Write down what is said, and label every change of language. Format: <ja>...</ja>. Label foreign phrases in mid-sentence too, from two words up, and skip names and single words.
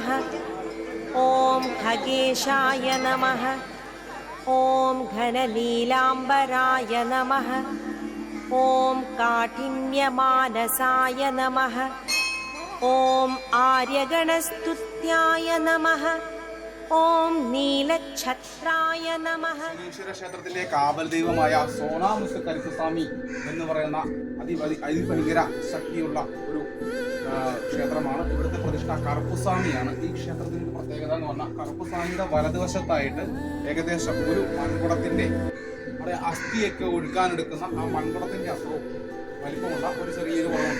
<sa>ॐ खगेशाय नमः। ॐ घननीलाम्बराय नमः। ॐ काठिन्यमानसाय नमः। ॐ आर्यगणस्तुत्याय नमः। ॐ നീലഛത്രായ നമഃ.</sa> <ml>ശനീശ്വര ക്ഷേത്രത്തിലെ കാവൽ ദൈവമായ സോനാമുസ് കരുപ്പസ്വാമി എന്ന് പറയുന്ന അതിഭയങ്കര ശക്തിയുള്ള ഒരു ക്ഷേത്രമാണ്. ഇവിടുത്തെ പ്രതിഷ്ഠ കറുപ്പുസ്വാമിയാണ്. ഈ ക്ഷേത്രത്തിന്റെ പ്രത്യേകത എന്ന് പറഞ്ഞാൽ കറുപ്പുസ്വാമിയുടെ വലതുവശത്തായിട്ട് ഏകദേശം ഒരു മൺകുടത്തിന്റെ അവിടെ അസ്ഥിയൊക്കെ ഒഴുക്കാനെടുക്കുന്ന ആ മൺകുടത്തിന്റെ അത്രയും വലിപ്പമുള്ള ഒരു ചെറിയൊരു കുളമുണ്ട്.</ml>